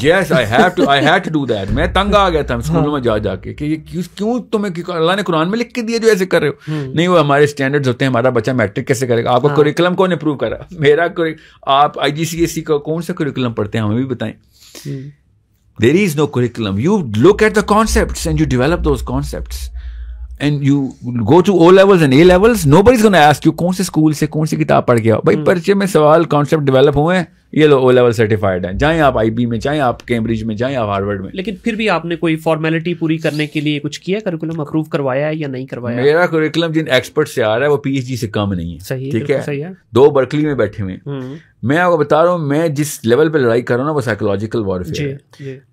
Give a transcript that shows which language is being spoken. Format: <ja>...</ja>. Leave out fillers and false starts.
<en>Yes, I had to do that.</en> <ur>میں تنگ آ گیا تھا اسکولوں میں جا کے کہ یہ کیوں تمہیں اللہ نے قرآن میں لکھ کے دیا جو ایسے کر رہے ہو. نہیں, وہ ہمارے اسٹینڈرڈز ہوتے ہیں, ہمارا بچہ میٹرک کیسے کرے گا, آپ کا کریکولم کون اپروو کرا, میرا آپ IGCSE کا کون سا کریکولم پڑھتے ہیں ہمیں بھی بتائیں.</ur> <en>There is no curriculum. You look at the concepts and you develop those concepts. And you go to O levels and A levels, nobody's going to ask you</en> <ur>کون سے اسکول سے کون سی کتاب پڑھ کے آؤ. بھائی پرچے میں سوال کانسیپٹ ڈیولپ ہوئے ہیں, یہ لو O level سرٹیفائڈ ہیں, جائیں آپ IB میں, جائیں آپ کیمبرج میں, جائیں آپ ہارورڈ میں. لیکن پھر بھی آپ نے کوئی فارمیلٹی پوری کرنے کے لیے کچھ کیا, کریکولم اپروو کروایا ہے یا نہیں کروایا؟ میرا کریکولم جن ایکسپرٹ سے آ رہا ہے وہ PhD سے کم نہیں ہے. صحیح, ٹھیک ہے, صحیح ہے. 2 برکلی میں بیٹھے ہوئے ہیں. میں آپ کو بتا رہا ہوں, میں جس لیول پہ لڑائی کر رہا ہوں نا وہ سائیکولوجیکل وارفیئر ہے.</ur>